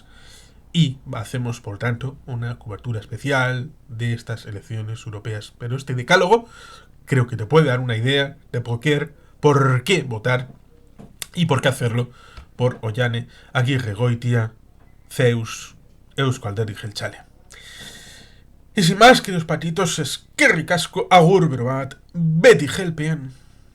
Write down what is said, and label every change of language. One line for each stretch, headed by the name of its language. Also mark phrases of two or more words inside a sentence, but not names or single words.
Spanish: Y hacemos, por tanto, una cobertura especial de estas elecciones europeas. Pero este decálogo creo que te puede dar una idea de por qué votar y por qué hacerlo por Ollane Aguirregoitia, CEUS, Euzko Alderdi Jeltzalea. Y sin más, queridos patitos,
Basque: eskerrik asko, agur bero bat, beti gelpean.